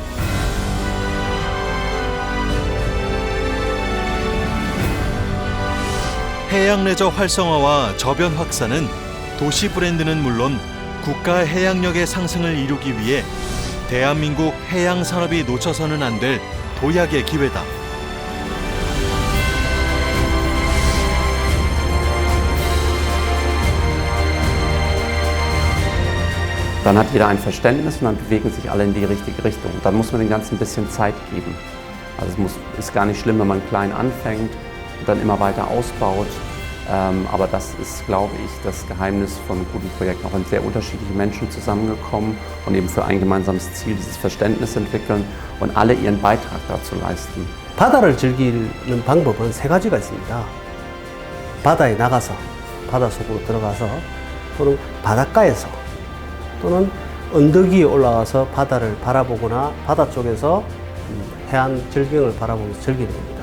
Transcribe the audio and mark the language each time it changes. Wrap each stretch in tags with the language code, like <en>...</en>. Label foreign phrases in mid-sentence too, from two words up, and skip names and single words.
<ko>해양 레저 활성화와 저변 확산은 도시 브랜드는 물론 국가 해양력의 상승을 이루기 위해 대한민국 해양 산업이 놓쳐서는 안 될 도약의 기회다.</ko> <de>Dann hat jeder ein Verständnis und dann bewegen sich alle in die richtige Richtung. Und dann muss man dem Ganzen ein bisschen Zeit geben. Also ist gar nicht schlimm, wenn man klein anfängt und dann immer weiter ausbaut. Aber das ist, glaube ich, das Geheimnis von guten Projekten. Auch sind sehr unterschiedliche Menschen zusammengekommen und eben für ein gemeinsames Ziel dieses Verständnis entwickeln und alle ihren Beitrag dazu leisten.</de> <ko>바다를 즐기는 방법은 세 가지가 있습니다. 바다에 나가서, 바다 속으로 들어가서, 또는 바닷가에서, 또는 언덕 위에 올라가서 바다를 바라보거나 바다 쪽에서 해안 절경을 바라보면서 즐기는 겁니다.</ko>